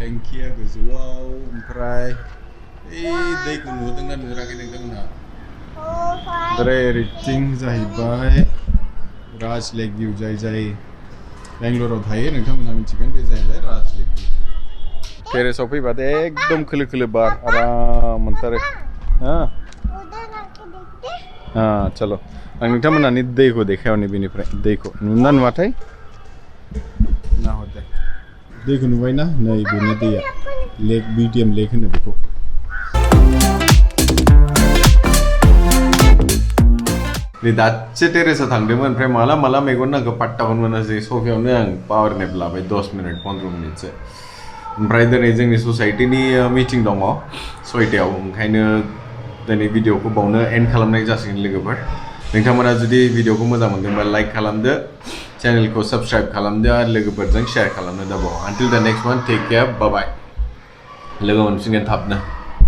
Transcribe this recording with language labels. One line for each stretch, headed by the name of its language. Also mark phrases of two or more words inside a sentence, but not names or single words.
Bodo: टेंकिया गोजौआव ओमफ्राय दैखौ नुदोंना नुराखै नोंथांमोनहा 4 5 ओरै ओरैथिं जाहैबाय राज लेक भिउ जाय बेंगलराव थायो नोंथांमोनहा मिथिगोन बे जाहैबाय राज लेक भिउ टेरेसाव फैबाथाय एकदम खोलो खोलो बार आराम मोनथारो
Hindi: उधर आके देखते
Bodo: चलो आं नोंथांमोनहानि दैखौ देखायहरनि बेनिफ्राय दैखौ नुना नुवाथाय नाहरदे दैखौ नुबायना नै बेनो दैया लेक बिटिएम लेक होनो बेखौ नै दासो टेरेसाव थांदोंमोन ओमफ्राय माला मेगन नांगौ पाट्टाखौनो मोनासै सफियावनो आं
English: power nap
Bodo: लाबाय 10 मिनिट 15 मिनिटसो ओमफ्राय दिनै जोंनि ससाइटिनि मिटिं दङ 6टायाव ओंखायनो दिनै भिडिअखौ बावनो एन्ड खालामनाय जासिगोन लोगोफोर नोंथांमोना जुदि भिडिअखौ मोजां मोनदोंबा लाइक खालामदो चेनेलखौ साबस्क्राइब खालामदो आरो लोगोफोरजों शेयार खालामनो दाबाव
English: until the next one take care bye bye
Bodo: लोगो मोनफिनगोन थाबनो